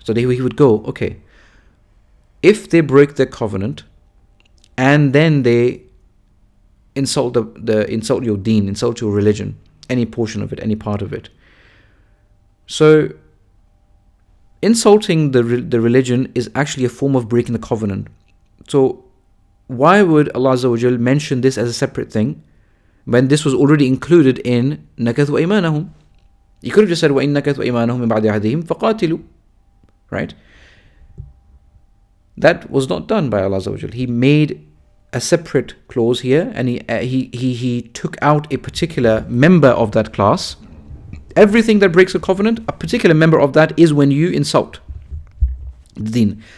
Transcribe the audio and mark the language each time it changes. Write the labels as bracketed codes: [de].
[en] So he would go, okay, if they break their covenant and then they insult insult your deen, insult your religion, any portion of it, any part of it, so insulting the religion is actually a form of breaking the covenant. So why would Allah Azza wa Jal mention this as a separate thing when this was already included in [ar] نَكَثُوا أَيْمَانَهُم. [en] You could have just said [ar] وَإِن نَكَثُوا أَيْمَانَهُم مِّن بَعْدِ عَهْدِهِمْ فَقَاتِلُوا. [en] Right? That was not done by Allah Azza wa Jal. He made a separate clause here, and he took out a particular member of that class. Everything that breaks a covenant, a particular member of that is when you insult the deen.